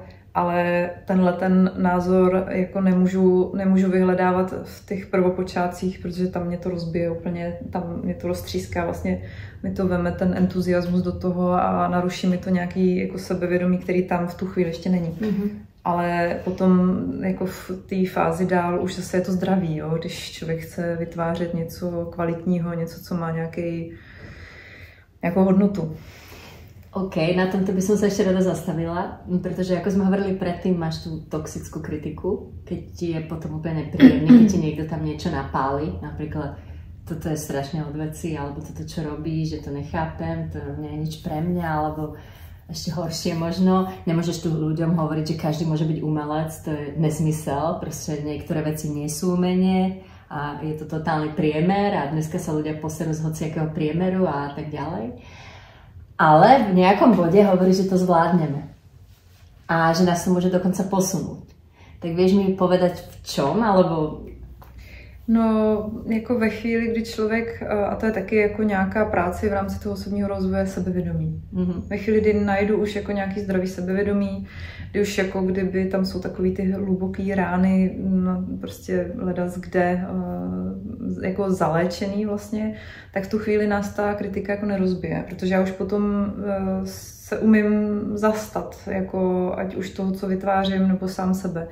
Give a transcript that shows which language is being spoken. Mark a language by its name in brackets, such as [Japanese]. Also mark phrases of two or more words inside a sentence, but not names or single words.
[Czech] Ale ten názor jako nemůžu vyhledávat v těch prvopočátcích, protože tam mě to rozbije úplně, tam mě to roztříská, vlastně mi to veme ten entuziasmus do toho a naruší mi to nějaký jako sebevědomí, který tam v tu chvíli ještě není. Mm-hmm. Ale potom jako v té fázi dál už zase je to zdraví, jo? Když člověk chce vytvářet něco kvalitního, něco, co má nějakou hodnotu. [Slovak] OK, na tomto by som sa ešte rada zastavila, pretože ako sme hovorili predtým, máš tú toxickú kritiku, keď ti je potom úplne nepríjemné, keď ti niekto tam niečo napáli, napríklad toto je strašne od veci, alebo toto čo robíš, že to nechápem, to nie je nič pre mňa, alebo ešte horšie možno, nemôžeš tu ľuďom hovoriť, že každý môže byť umelec, to je nezmysel, proste niektoré veci nie sú umenie a je to totálny priemer a dneska sa ľudia poserú z hociakého priemeru a tak ďalej. Ale v nejakom bode hovorí, že to zvládneme a že nás to môže dokonca posunúť. Tak vieš mi povedať v čom, alebo... [Czech] No, jako ve chvíli, kdy člověk, a to je taky jako nějaká práce v rámci toho osobního rozvoje, sebevědomí. Mm-hmm. Ve chvíli, kdy najdu už jako nějaký zdravý sebevědomí, kdy už jako kdyby tam jsou takový ty hluboký rány, no, prostě ledas kde, jako zaléčený vlastně, tak v tu chvíli nás ta kritika jako nerozbije, protože já už potom se umím zastat, jako ať už toho, co vytvářím, nebo sám sebe.